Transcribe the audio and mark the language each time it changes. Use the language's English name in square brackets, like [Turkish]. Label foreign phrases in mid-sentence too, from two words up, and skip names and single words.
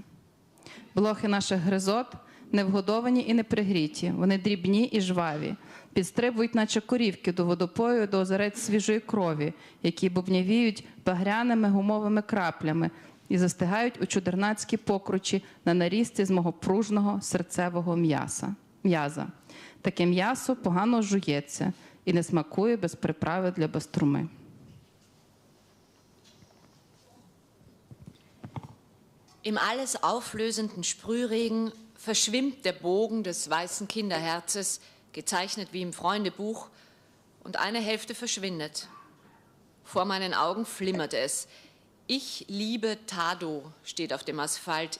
[Ukrainian] Блохи наших гризот не вгодовані і не пригріті, вони дрібні і жваві, підстрибують, наче корівки до водопою, до озерець свіжої крові, які бубнявіють багряними гумовими краплями і застигають у чудернацькій покручі на нарізці з мого пружного серцевого м'яза. Таке м'ясо погано жується і не смакує без приправи для баструми. [German] Im alles auflösenden Sprühregen verschwimmt der Bogen des weißen Kinderherzes, gezeichnet wie im Freundebuch, und eine Hälfte verschwindet. Vor meinen Augen flimmert es. Ich liebe Tado steht auf dem Asphalt.